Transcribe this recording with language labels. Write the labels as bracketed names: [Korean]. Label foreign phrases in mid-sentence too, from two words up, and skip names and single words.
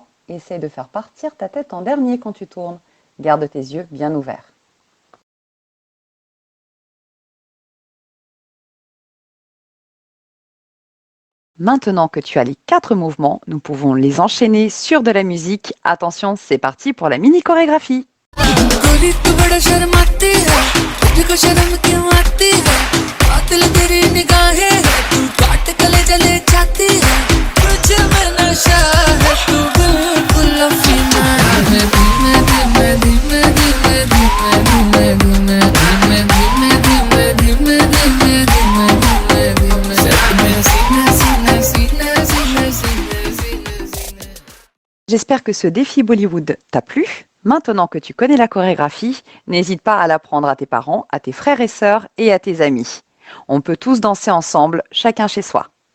[French] Essaie de faire partir ta tête en dernier quand tu tournes. Garde tes yeux bien ouverts. Maintenant que tu as les 4 mouvements, nous pouvons les enchaîner sur de la musique. Attention, c'est parti pour la mini chorégraphie. [Hindi] गोरी तू बड़ा शर्माती है, तुझको शर्म क्यों आती है, कातिल तेरी निगाहें है, तू काट गले जले जाती है, तुझ में नशा है, तू बिल्कुल अफीना है। धीमे धीमे धीमे धीमे धीमे धीमे धीमे धीमे धीमे धीमे धीमे धीमे धीमे धीमे सच में सीने सीने सीने सीने सीने सीने सीने। [French] J'espère que ce défi Bollywood t'a plu. Maintenant que tu connais la chorégraphie, n'hésite pas à l'apprendre à tes parents, à tes frères et sœurs et à tes amis. On peut tous danser ensemble, chacun chez soi.